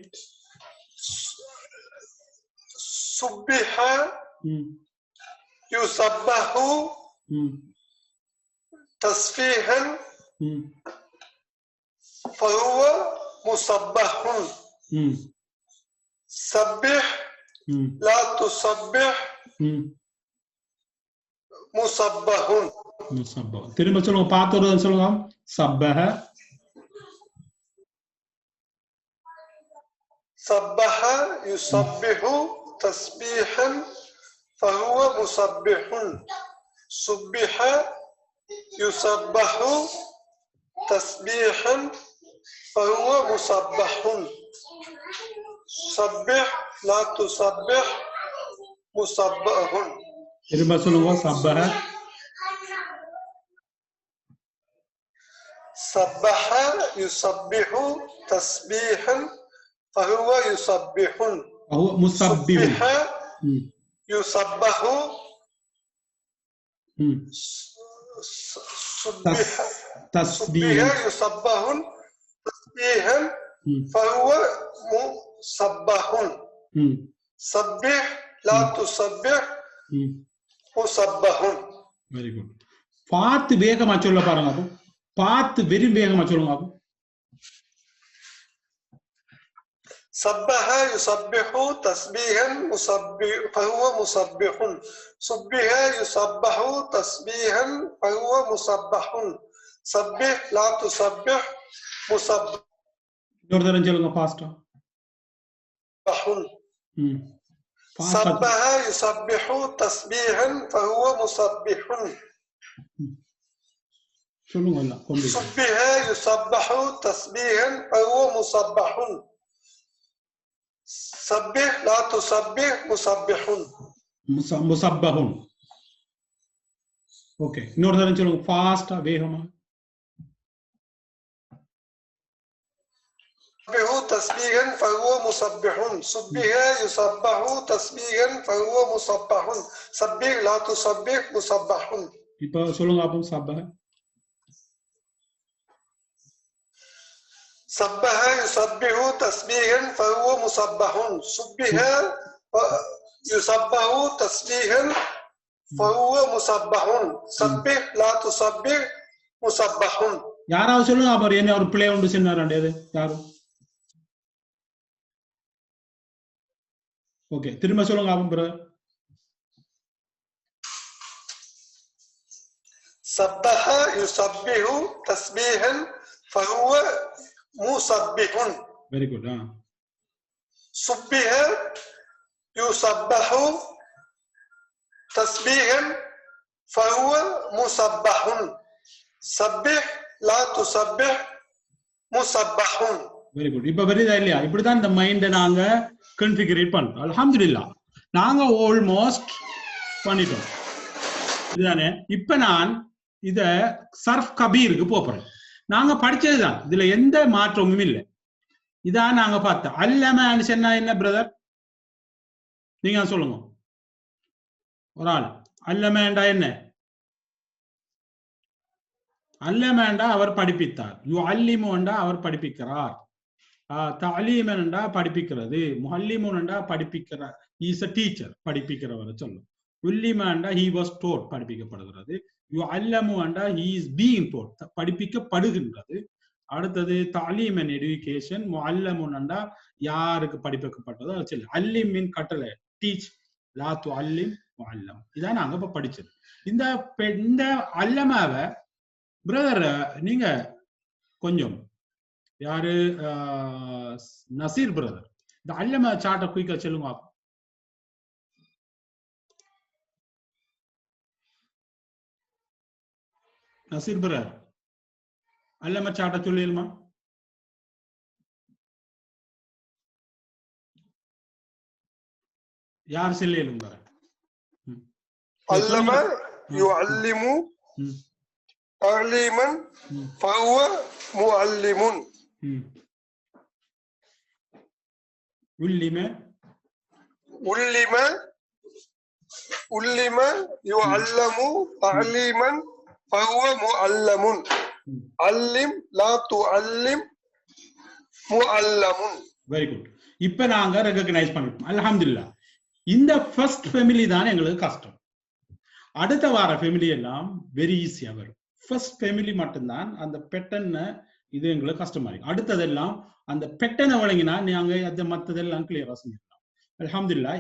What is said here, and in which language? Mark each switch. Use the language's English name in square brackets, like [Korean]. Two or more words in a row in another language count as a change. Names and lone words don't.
[Arabic] سبح يسبح تسبيحا فهو مسبح. سبح لا تسبح مسبح. مسبح. [Tamil] திரும்ப சொல்லுங்க பாத்தோட சொல்லுங்க. [Arabic] سبح سبح يسبح تسبيحا فهو مسبح. سبح يسبح تسبيحا فهو مسبح. سبح لا تسبح مسبح. [Tamil] திரும்ப சொல்லுங்க. [Arabic] سبح سبح يسبح تسبيحا فهو يسبح. هو مسبح. يسبح تسبيحا يسبح تسبيحا فهو مسبح. سبح لا تسبح مسبح. [English] very good. [Tamil] பார்த்து வேகமா சொல்ல பாருங்க. அப்போ பார்த்து வெரி வேகமா சொல்லுங்க. அப்போ [Arabic] سبح يسبح تسبيحا مسبح فهو مسبح. سبح يسبح تسبيحا فهو مسبح. سبح لا تسبح مسبح. [Tamil] இன்னொரு தடவை சொல்லுங்க ஃபாஸ்டா. [Arabic] سبح يسبح تسبيحا فهو مسبح. [Tamil] சொல்லுங்க. [Arabic] سبح يسبح تسبيحا فهو مسبح. سبح لا تسبح مسبح. مسبح. [Tamil] ஓகே. இன்னொரு தடவை சொல்லுங்க ஃபாஸ்டா வேகமா. [Arabic] سبح تسبيحا فهو مسبح. سبح يسبح تسبيحا فهو مسبح. سبح لا تسبح مسبح. [Tamil] இப்போ சொல்லுங்க அப்போ سبح. [Arabic] سبح يسبح تسبيحا فهو مسبح. سبح يسبح تسبيحا فهو مسبح. سبح لا تسبح مسبح. [Tamil] யாராவது சொல்லுங்க. அவர் என்ன ஒரு பிளே உண்டு சொன்னாராண்டே அது யாரு? ஓகே. திரும்ப சொல்லுங்க அப்போ பிரதர். [Arabic] سبح يسبح تسبيحا فهو مسبح. [English] very good. [Arabic] سبح يسبح تسبيحا فهو مسبح. سبح لا تسبح مسبح. [English] very good. [Tamil] இப்ப வருதா இல்லையா? இப்படிதான் இந்த மைண்டை நாங்க கான்ஃபிகரேட் பண்றோம். அல்ஹம்துலில்லாஹ் நாங்க ஆல்மோஸ்ட் பண்ணிட்டோம். இதுதானே. இப்ப நான் இத சர்ஃப் கபீருக்கு போறேன். நாங்க படிச்சதுதான். இதுல எந்த மாற்றமும் இல்லை. இதான் நாங்க பார்த்தோம். அல்லமன்னு சொன்னா என்ன பிரதர்? நீங்க சொல்லுங்க. ஒரு ஆள் அல்லமேண்டா என்ன? அல்லமேண்டா அவர் படிப்பித்தார். யு அல்லிமுண்டா அவர் படிப்பிக்கிறார். தலீமன்டா படிப்பிக்கிறது. முஹல்லிமுன்டா படிப்பிக்கிறார். [English] is a teacher [Tamil] படிப்பிக்கிறவர் சொல்லும். உல்லிமன்டா [English] he was taught [Tamil] படிப்பிக்கப்படுகிறது. யு அல்லமுண்டா [English] he is being taught [Tamil] படிப்பிக்கப்படுகின்றது. அடுத்தது தலீம் [English] and education. [Tamil] முஅல்லமுன்டா யாருக்கு படிப்பிக்கப்பட்டதோ அது சொல்லு. அல்லிமின் கட்டளை டீச். [Arabic] لا تعلم [Tamil] முஅல்லம். இதான் நாங்க இப்ப படிச்சது. இந்த அல்லமாவை பிரதர் நீங்க கொஞ்சம் யாரு நசீர் பிரதர் இந்த அல்லம சார்ட்ட குயிக்கா சொல்லுங்க. நசீர் பிரதர் அல்லம சார்ட்ட சொல்லிடுமா? யார் சொல்லிடுங்க? [Arabic] علم يعلم تعليما فهو معلم. علم يعلم تعليما فهو معلم. علم لا تعلم معلم. [English] very good. [Tamil] இப்ப நாங்க ரெகக்னைஸ் பண்ணிட்டோம் அல்ஹம்துலில்லாஹ். இந்த [English] first family [Tamil] தான் எங்களுக்கு கஷ்டம். அடுத்த வார ஃபேமிலி எல்லாம் வெரி ஈஸியா வரும். [English] first family [Tamil] மட்டும்தான் அந்த பெட்டனை இது எங்களுக்கு கஷ்டமா இருக்கு. அடுத்ததெல்லாம் அந்த பெட்டனை வழங்கினா நாங்க அதை மற்றதெல்லாம் கிளியரா செஞ்சிடலாம் அல்ஹம்துலில்லாஹ்.